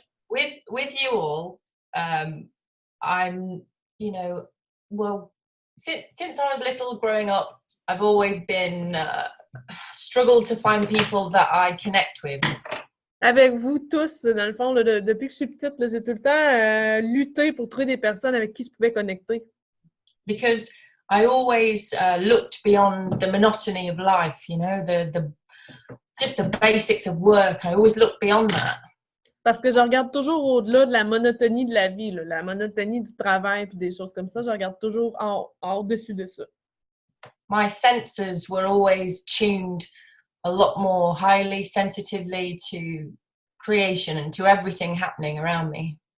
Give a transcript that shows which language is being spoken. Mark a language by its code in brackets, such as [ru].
[en] With you all, I'm, well, since I was little growing up, I've always been struggled to find people that I connect with. [fr] Avec vous tous, dans le fond, là, depuis que je suis petite, là, j'ai tout le temps lutté pour trouver des personnes avec qui je pouvais connecter. [en] Because I always looked beyond the monotony of life, just the basics of work. I always looked beyond that. [fr] Parce que je regarde toujours au-delà de la monotonie de la vie, là, la monotonie du travail et des choses comme ça. Je regarde toujours au-dessus de ça. [en] My senses were always tuned a lot more highly, sensitively to creation and to everything happening around me.